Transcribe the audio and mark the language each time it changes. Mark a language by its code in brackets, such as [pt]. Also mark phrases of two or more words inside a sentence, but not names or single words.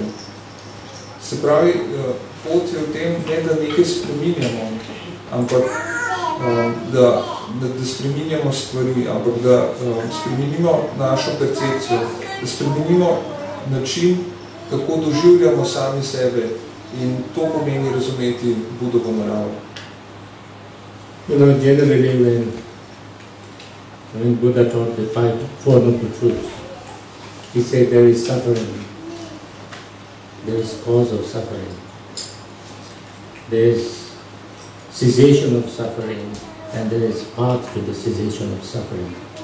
[sl] Se pravi, pot je v tem, ne da nekaj spreminjamo, ampak da spreminjamo stvari, ampak da spremenimo našo percepcijo, da spremenimo način, kako doživljamo sami sebe, in to pomeni razumeti Budovo naravo. [en] Generally, when Buddha taught the Four Noble Truths, he said there is suffering, there is cause of suffering, there is cessation of suffering, and there is path to the cessation of suffering.